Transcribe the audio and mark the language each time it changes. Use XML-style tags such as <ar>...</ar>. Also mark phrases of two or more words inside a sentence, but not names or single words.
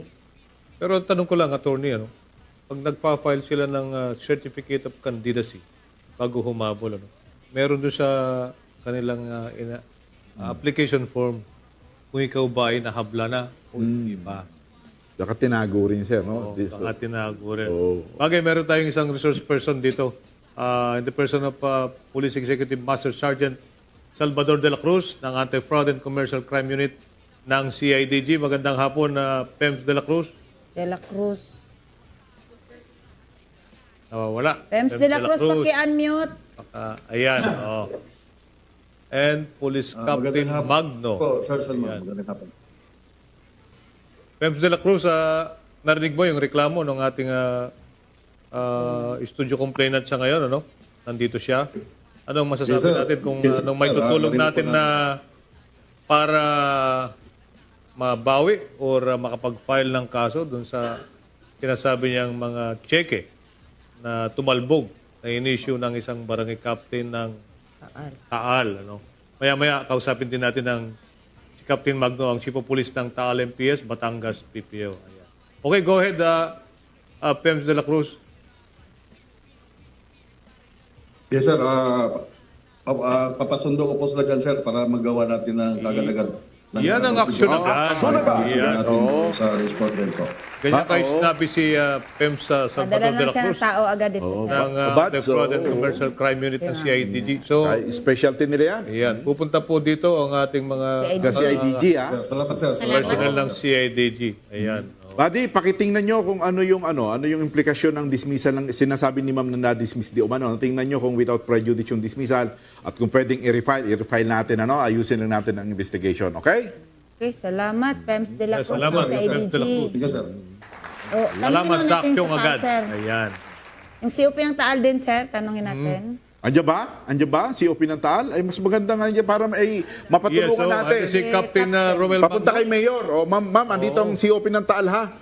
<tl>Pero tanong ko lang, attorney, ano? Pag nagpa-file sila ng</tl> <en>certificate of candidacy</en> <tl>bago humabol, ano? Meron doon sa kanilang</tl> <en>application form</en> <tl>kung ikaw ba ay nahabla na o hindi pa. Baka tinago rin, sir, no? Baka tinago rin. Oo. Bagay, meron tayong isang</tl> <en>resource person</en> <tl>dito.</tl> <en>In the person of</en> <tl>Police Executive Master Sergeant Salvador de la Cruz ng Anti-Fraud and Commercial Crime Unit ng CIDG. Magandang hapon, Pems de la Cruz. De La Cruz. Nawawala. Pems de la Cruz, paki-unmute. Ayan, oh.</tl> <en>And Police Captain Magno.</en> <tl>Po, Sir Salman, Ayan. magandang hapon. Pems de la Cruz, narinig mo yung reklamo ng ating</tl> <en>studio complainant</en> <tl>sa ngayon, ano? Nandito siya. Anong masasabi</tl> <en>Yes, sir.</en> <tl>natin kung</tl> <en>Yes, sir.</en> <tl>anong may tutulong Narinig po natin na para mabawi or makapag-file ng kaso dun sa sinasabi niyang mga cheque na tumalbog na in-issue ng isang barangay captain ng Taal. Ano? Maya-maya, kausapin din natin ng si Captain Magno, ang</tl> <en>Chief of Police</en> <tl>ng Taal MPS, Batangas PPO. Ayan.</tl> <en>Okay, go ahead, Pems de la Cruz. Yes, sir.</en> <tl>Papasundo ko po sila dyan, sir, para magawa natin ng kagad-agad. Yan ang action agad. Yan. natin sa respondent po. Ganyan kayo sinabi si PEMSA Salvador Padala de lang la siya ng Cruz tao agad dito, sir. ng But, Fraud and Commercial Crime Unit ng CIDG. So, Ay, specialty nila yan. ayan, pupunta po dito ang ating mga Kasi IDG, ha? Sir, salamat, sir. personnel ng CIDG. Ayan. Buddy, pakitingnan nyo kung ano yung implikasyon ng dismissal ng sinasabi ni ma'am na na-dismiss di umano. Tingnan nyo kung</tl> <en>without prejudice</en> <tl>yung dismissal at kung pwedeng i-refile natin, ayusin lang natin ang investigation. Okay? Okay, salamat, Pems de la Yes, Cruz salamat, sa Pems ADG. de la Cruz. Sige, sir. Oh, Salamat tanungin sa natin aksyong sa agad. sir. Ayan. Yung COP ng Taal din, sir, tanungin natin. Andiyan ba? Andiyan ba? Si OP ng Taal? Ay, mas maganda nga yan para mapatulungan natin. Si Captain Romel Papunta Magno, kay Mayor. Ma'am, andito ang COP ng Taal, ha?</tl>